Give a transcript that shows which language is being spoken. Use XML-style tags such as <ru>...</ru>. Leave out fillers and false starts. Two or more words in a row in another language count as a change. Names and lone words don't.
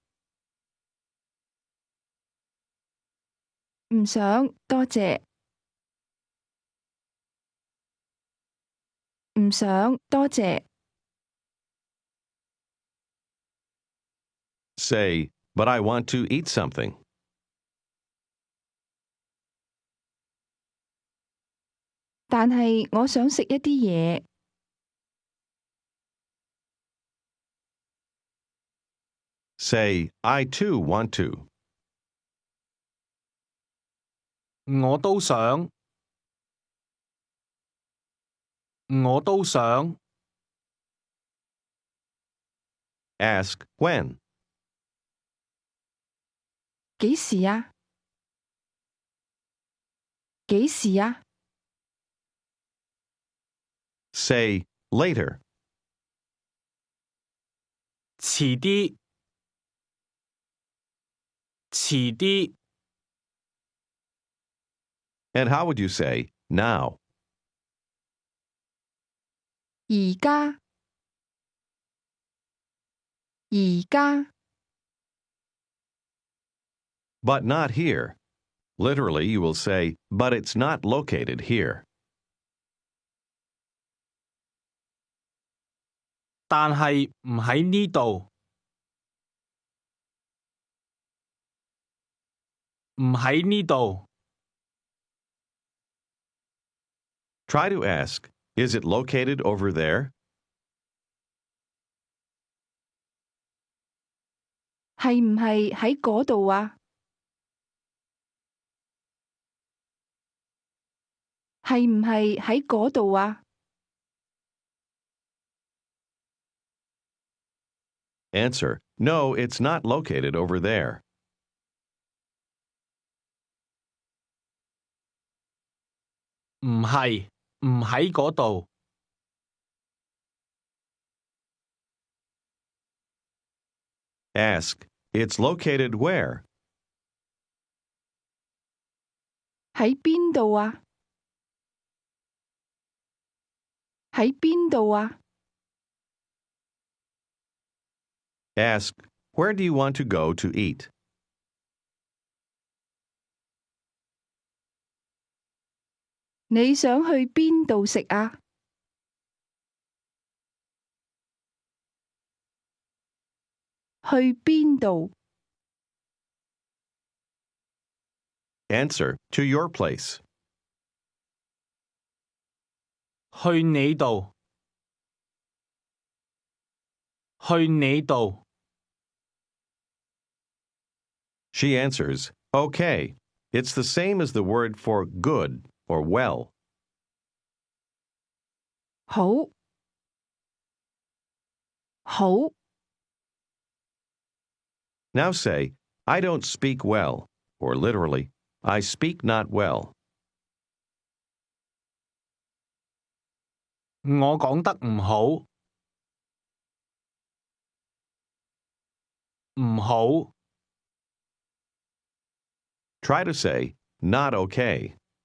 <yue>唔想，多謝。唔想，多謝。</yue> <en>Say, but I want to eat something.</en> <yue>但係我想食一啲嘢。</yue> <en>Say, I too want to.</en> <yue>我都想。我都想。</yue> <en>Ask when.</en> <yue>幾時啊？幾時啊？</yue> <en>Say, later.</en> <yue>遲啲。遲啲。</yue> <en>And how would you say, now?</en> <yue>而家。而家。</yue> <en>But not here. Literally, you will say, but it's not located here.</en> <yue>但係唔喺呢度。唔喺呢度。</yue> <en>Try to ask, is it located over there?</en> <yue>係唔係喺嗰度啊？係唔係喺嗰度啊？</yue> <en>Answer, no, it's not located over there.</en> <yue>唔係。唔喺嗰度。</yue> <en>Ask, it's located where?</en> <yue>喺邊度啊？喺邊度啊？</yue> <en>Ask, where do you want to go to eat?</en> <yue>你想去邊度食啊？去邊度？</yue> <en>Answer, to your place.</en> <yue>去你度，去你度。</yue> <en>She answers, okay. It's the same as the word for good or well.</en> <yue>好，好，</yue> <en>Now say, I don't speak well, or literally, I speak not well.</en> <yue>我講得唔好，唔好，</yue> <en>Try to say, not okay.</en>